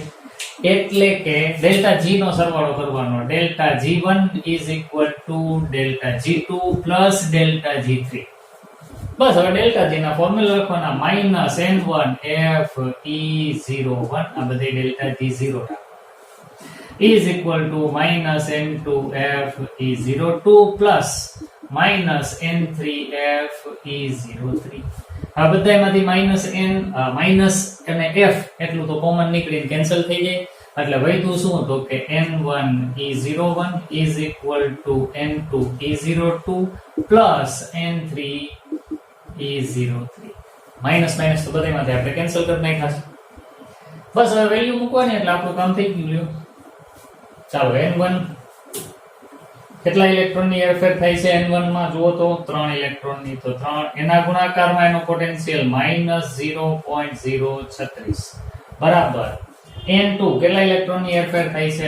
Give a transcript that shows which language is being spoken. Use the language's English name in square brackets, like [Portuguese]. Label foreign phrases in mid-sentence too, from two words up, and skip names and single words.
[Gujarati] એટલે કે ડેલ્ટા જી નો સરવાળો કરવાનો. ડેલ્ટા G1 = ડેલ્ટા G2 + ડેલ્ટા G3. બસ હવે ડેલ્ટા જી ના ફોર્મ્યુલા લખવાના. -n1 Fe01 આ બધી ડેલ્ટા G0 [English] is equal to [Gujarati] -n2 Fe02 plus -n3 Fe03. આ બધામાંથી -n માઈનસ અને f એટલું તો કોમન નીકળીને કેન્સલ થઈ જાય. એટલે વધ્યું શું તો કે n1 E01 [English] is equal to [Gujarati] n2 E02 plus n3 E03. માઈનસ માઈનસ તો બધામાંથી આપણે કેન્સલ કરી નાખ્યા. બસ હવે વેલ્યુ મૂકવાની એટલે આપણું કામ થઈ ગયું. લ્યો ચાલો n1 કેટલા ઇલેક્ટ્રોનની હેરફેર થાય છે n1 માં? જુઓ તો 3 ઇલેક્ટ્રોનની. તો 3 એના ગુણાકારમાં એનો પોટેન્શિયલ -0.036 બરાબર n2 કેટલા ઇલેક્ટ્રોનની હેરફેર થાય છે?